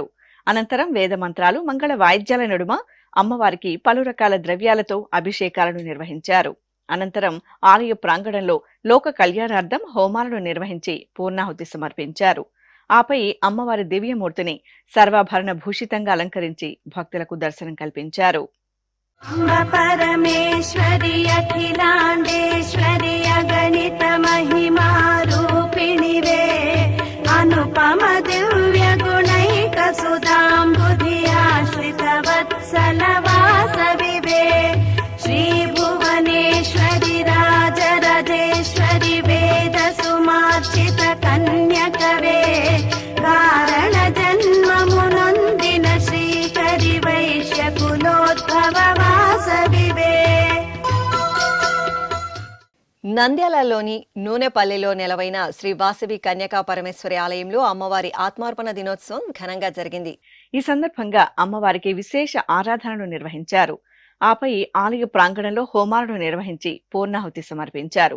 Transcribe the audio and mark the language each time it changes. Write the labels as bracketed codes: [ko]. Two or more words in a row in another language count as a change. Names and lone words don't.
[te] అనంతరం వేద మంత్రాలు, మంగళ వాయిద్యాల నడుమ అమ్మవారికి పలు రకాల ద్రవ్యాలతో అభిషేకాలను నిర్వహించారు. అనంతరం ఆలయ ప్రాంగణంలో లోక కళ్యాణార్థం హోమాలను నిర్వహించి పూర్ణాహుతి సమర్పించారు. ఆపై అమ్మవారి దివ్యమూర్తిని సర్వాభరణ భూషితంగా అలంకరించి భక్తులకు దర్శనం కల్పించారు. [sa] अम्ब परमेश्वरि अखिलाण्डेश्वरि अगणित महिमा रूपिणि [te] వే అనుపమ దివ్య గుణైక సుధాంబుధియాశ్రిత వత్సల వాసవి వే శ్రీ భువనేశ్వరి రాజరాజేశ్వరి వేద సుమార్చిత కన్యకవే కారణ జన్మమునొందిన శ్రీకరి వైశ్య కులోద్భవ నంద్యాలలోని నూనెపల్లిలో నెలవైన శ్రీ వాసవి కన్యకా పరమేశ్వరి ఆలయంలో అమ్మవారి ఆత్మార్పణ దినోత్సవం ఘనంగా జరిగింది. ఈ సందర్భంగా అమ్మవారికి విశేష ఆరాధనలు నిర్వహించారు. ఆపై ఆలయ ప్రాంగణంలో హోమాలను నిర్వహించి పూర్ణాహుతి సమర్పించారు.